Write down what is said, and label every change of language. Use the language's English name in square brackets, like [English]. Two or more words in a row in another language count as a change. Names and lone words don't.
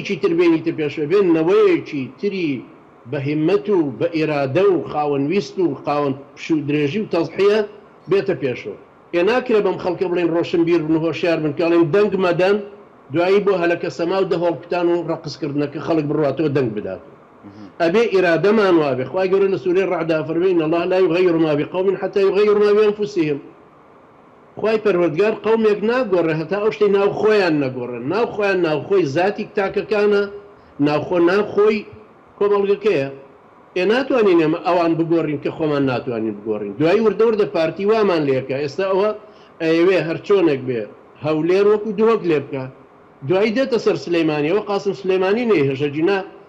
[Central Kurdish] چی تر بێنیتە پێشە بێنەوەیەکی تری بە هیممەت و بە ئێرادە و خاوەنویست و خاوەن پشو درێژی و تەزحیە بێتە پێشەوە ناکرێ بەم خەڵکە بڵێن ڕۆشنبیر بن و هۆشیار بن کاڵێن دەنگ مەدەن دوایی بۆ هەلەکە سەما و دەهۆڵپتان و ڕقسکردنەکە خەڵک بڕاتەوە دەنگ بدات ئەبێ ئیرادەمان وابێ خوای گەورە لە سوورەی ڕەعدا فەرمێ [Arabic] إن الله لا يغير ما بقوم حتى يغيروا ما بأنفسهم [Central Kurdish] خوای پەروەردگار قەومێک ناگۆڕێ هەتا ئەو شتەی ناو خۆیان نەگۆڕن ناو خۆیان ناوخۆی زاتی تاکەکانە ناوخۆی کۆمەڵگەکەیە ناتوانین ئێمە ئەوان بگۆڕین کە خۆمان ناتوانین بگۆڕین دوایی وردەوردە پارتی وامان لێکە ئێستا ئەوە ئەوێ هەرچۆنێک بێ هەولێر وەکو دووەک لێ بکە دوایی دێتە سەر سلەیمانیەوە قاسم سلەیمانی نەیهێژەجینا